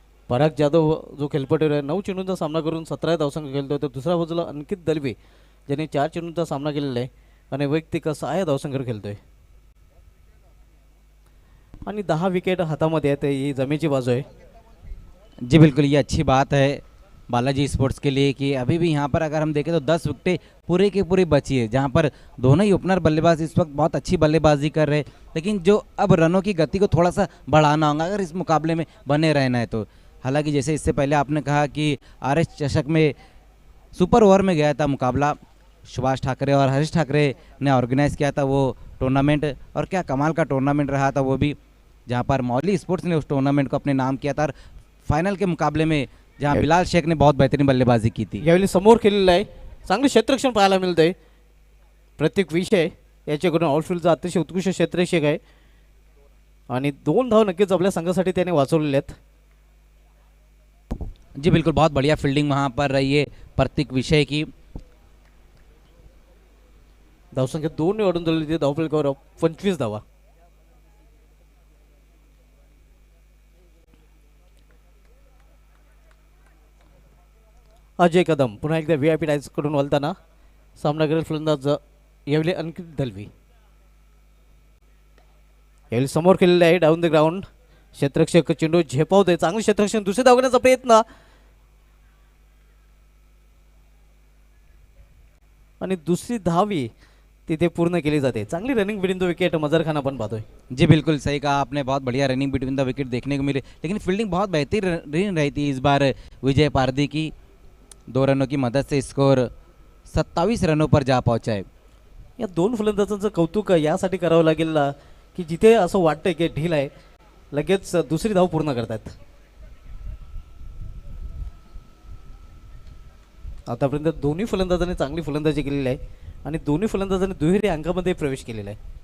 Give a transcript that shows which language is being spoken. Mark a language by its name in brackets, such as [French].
[Marathi] पराग जाधव जो खेळपट्टीवर आहे 9 चेंडूंचा सामना करून 17 धावसंख्या खेळतोय. तर दुसऱ्या बाजूला अंकित दलवे ज्याने 4 चेंडूंचा सामना केलेला आहे आणि वैयक्तिक 6 धावसंख्येवर खेळतोय आणि 10 विकेट हातामध्ये आहेत. ही जमेची बाजू आहे. [Hindi] जी बिल्कुल. ये अच्छी बात है बालाजी स्पोर्ट्स के लिए कि अभी भी यहाँ पर अगर हम देखें तो 10 विकेटें पूरे के पूरे बची है, जहाँ पर दोनों ही ओपनर बल्लेबाज इस वक्त बहुत अच्छी बल्लेबाजी कर रहे हैं. लेकिन जो अब रनों की गति को थोड़ा सा बढ़ाना होगा अगर इस मुकाबले में बने रहना है. तो हालांकि जैसे इससे पहले आपने कहा कि आर एस चषक में सुपर ओवर में गया था मुकाबला, सुभाष ठाकरे और हरीश ठाकरे ने ऑर्गेनाइज किया था वो टूर्नामेंट, और क्या कमाल का टूर्नामेंट रहा था वो भी, जहां पर मौली स्पोर्ट्स ने उस टूर्नामेंट को अपने नाम किया था। और फाइनल के मुकाबले में जहां बिलाल शेख ने बहुत बेहतरीन बल्लेबाजी की थी। [Marathi] यावेळी समोर केलेलं आहे, चांगलं क्षेत्ररक्षण पाहायला मिळतंय. प्रत्येक विषय याच्याकडून आउटफील्डचा अतिशय उत्कृष्ट क्षेत्ररक्षक आहे आणि 2 धाव नक्कीच आपल्या संघासाठी त्याने वाचवलेले आहेत. [Hindi] जी बिल्कुल, बहुत बढ़िया फील्डिंग वहां पर रही है प्रतीक विषय की। [Marathi] धावसंख्या 2 ने वाढून दिलेली आहे, धावफलकावर 25 धावा. अजय कदम पुन्हा एकदा व्हीआयपी डायस कडून वळताना सामना करेल फलंदाज यावेळी अंकित दलवी. यावेळी समोर केलेले आहे डाऊन द ग्राउंड, क्षेत्ररक्षक चेंडू झेपावतोय, चांगलं क्षेत्ररक्षण, दुसरे धाव घेण्याचा प्रयत्न आणि दुसरी धावी तिथे पूर्ण केली जाते. चांगली रनिंग बिटवीन द विकेट मजर खान आपण पाहतोय. [Hindi] जी बिल्कुल सही कहा आपने, बहुत बढ़िया रनिंग बिटवीन द विकेट देखने को मिली, लेकिन फील्डिंग बहुत बेहतरीन रही थी इस बार विजय पारदी की। 2 रनों की मदद से स्कोर 27 रनों पर जा पहुंचा है। [Marathi] या 2 फलंदाजांचं कौतुक यासाठी करावं लागेल की जिथे असं वाटतंय की ढील आहे लगेच दुसरी धाव पूर्ण करतात. आतापर्यंत दोन्ही फलंदाजांनी चांगली फलंदाजी केलेली आहे आणि दोन्ही फलंदाजांनी दुहेरी अंकामध्ये प्रवेश केलेला आहे.